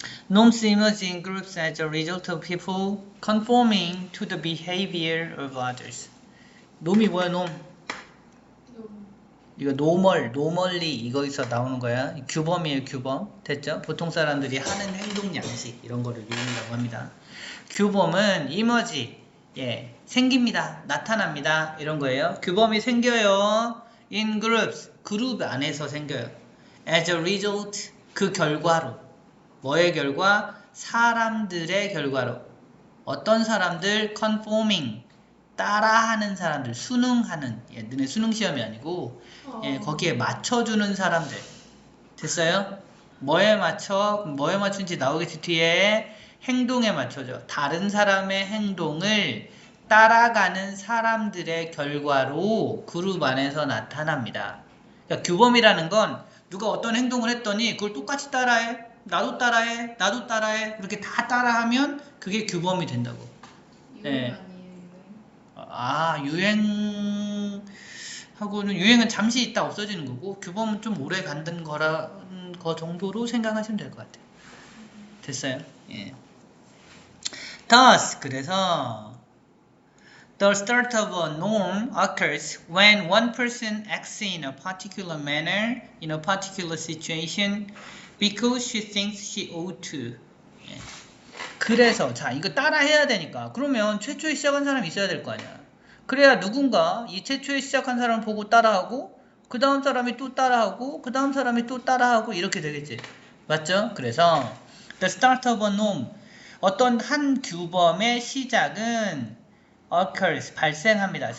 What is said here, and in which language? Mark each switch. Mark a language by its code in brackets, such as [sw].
[en] Norms emerge in groups as a result of people conforming to the behavior of others. [ko] 놈이 뭐야, 놈? 이거 노멀리 이거에서 나오는 거야. 규범이에요, 규범. 됐죠? 보통 사람들이 하는 행동 양식 이런 거를 놈이라고 합니다. 규범은 emerge, 생깁니다, 나타납니다 이런 거예요. 규범이 생겨요. [en] In groups, [ko] 그룹 안에서 생겨요. [en] As a result, [ko] 그 결과로. 뭐의 결과? 사람들의 결과로. 어떤 사람들? Conforming, 따라하는 사람들, 순응하는. 너네 수능 시험이 아니고 거기에 맞춰주는 사람들. 됐어요? 뭐에 맞춘지 나오겠지. 뒤에 행동에 맞춰줘. 다른 사람의 행동을 따라가는 사람들의 결과로 그룹 안에서 나타납니다. 그러니까 규범이라는 건 누가 어떤 행동을 했더니 그걸 똑같이 따라해. 나도 따라해. 그렇게 다 따라하면 그게 규범이 된다고. 유행 아니에요, 유행은 잠시 있다 없어지는 거고 규범은 좀 오래 간다는 거 정도로 생각하시면 될 것 같아요. 됐어요? 예. [en] Thus, [ko] 그래서 [en] the start of a norm occurs when one person acts in a particular manner in a particular situation because she thinks she ought to. [ko] 예. 그래서 자 이거 따라 해야 되니까 그러면 최초에 시작한 사람이 있어야 될 거 아니야. 그래야 누군가 이 최초에 시작한 사람을 보고 따라하고 그 다음 사람이 또 따라하고 그 다음 사람이 또 따라하고 이렇게 되겠지. 맞죠? 그래서 [en] the start of a norm, [ko] 어떤 한 규범의 시작은 occurs, 발생합니다.